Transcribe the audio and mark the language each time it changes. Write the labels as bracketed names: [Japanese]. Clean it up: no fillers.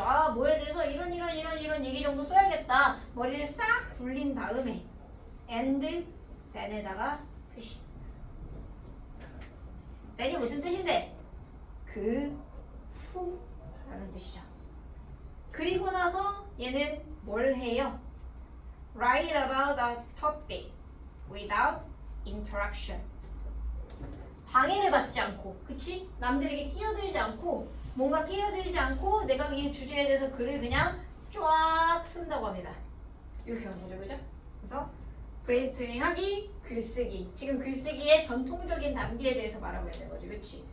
[Korean] 아, 뭐에 대해서 이런 얘기 정도 써야겠다. 머리를 싹 굴린 다음에 and then에다가 표시. then이 무슨 뜻인데? 그 후라는 뜻이죠. 그리고 나서 얘는 뭘 해요? [English] Write about a topic without interruption. [Korean] 방해를 받지 않고, 그치? 남들에게 끼어들지 않고, 뭔가 끼어들지 않고 내가 이 주제에 대해서 글을 그냥 쫙 쓴다고 합니다. 이렇게 하는 거죠, 그죠? 그래서 브레인스토밍 하기, 글쓰기. 지금 글쓰기의 전통적인 단계에 대해서 말하고 있는 거지, 그치?